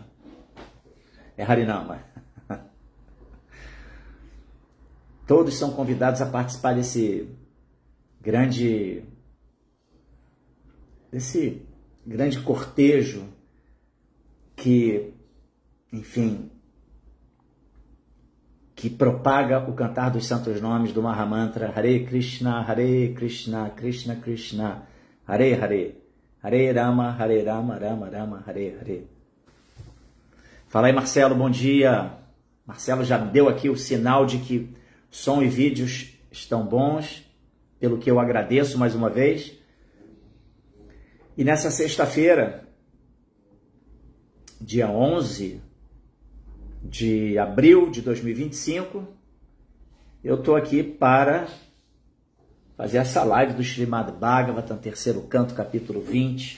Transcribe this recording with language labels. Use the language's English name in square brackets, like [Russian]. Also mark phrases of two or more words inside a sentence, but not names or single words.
[Portuguese] É Harinama. Todos são convidados a participar desse grande cortejo que, enfim, que propaga o cantar dos santos nomes do Mahamantra [Sanskrit] Hare Krishna, Krishna Krishna, Hare Hare, Hare Rama, Rama Rama, Hare Hare. [Portuguese] Fala aí, Marcelo, bom dia. Marcelo já deu aqui o sinal de que som e vídeos estão bons, pelo que eu agradeço mais uma vez. E nessa sexta-feira, dia 11 de abril de 2025, eu estou aqui para fazer essa live do Srimad Bhagavatam, terceiro canto, capítulo 20.